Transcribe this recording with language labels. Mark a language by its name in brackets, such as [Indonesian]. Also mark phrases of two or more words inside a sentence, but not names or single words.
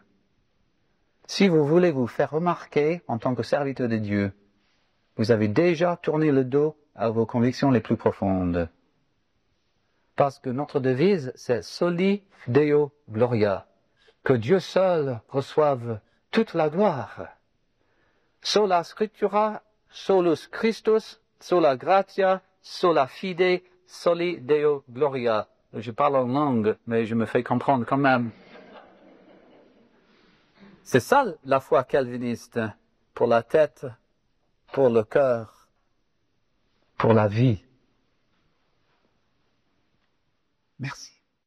[French] Si vous voulez vous faire remarquer en tant que serviteur de Dieu, vous avez déjà tourné le dos à vos convictions les plus profondes. Parce que notre devise, c'est [Latin] Soli Deo Gloria. [French] Que Dieu seul reçoive toute la gloire. [Latin] Sola Scriptura, solus Christus, sola gratia, sola fide, soli Deo Gloria. [French] Je parle en langue, mais je me fais comprendre quand même. C'est ça la foi calviniste, pour la tête, pour le cœur, pour la vie. Merci.